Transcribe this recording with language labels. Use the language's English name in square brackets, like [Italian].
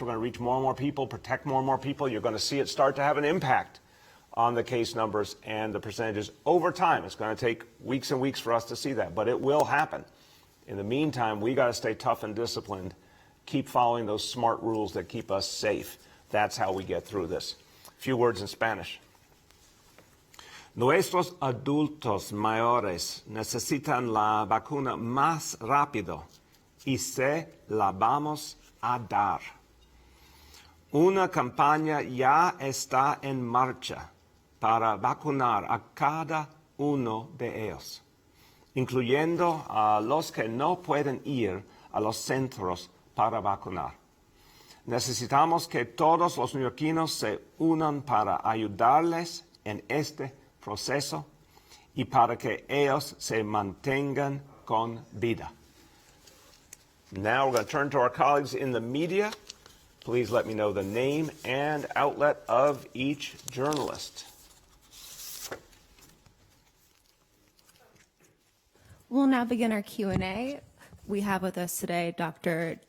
[English] We're going to reach more and more people, protect more and more people. You're going to see it start to have an impact on the case numbers and the percentages over time. It's going to take weeks and weeks for us to see that, but it will happen. In the meantime, we got to stay tough and disciplined, keep following those smart rules that keep us safe. That's how we get through this. A few words in Spanish. [Spanish] Nuestros adultos mayores necesitan la vacuna más rápido y se la vamos a dar. Una campaña ya está en marcha para vacunar a cada uno de ellos, incluyendo a los que no pueden ir a los centros para vacunar. Necesitamos que todos los neoyorquinos se unan para ayudarles en este proceso y para que ellos se mantengan con vida. [English] Now we're going to turn to our colleagues in the media. Please let me know the name and outlet of each journalist. We'll now begin our Q&A. We have with us today Dr.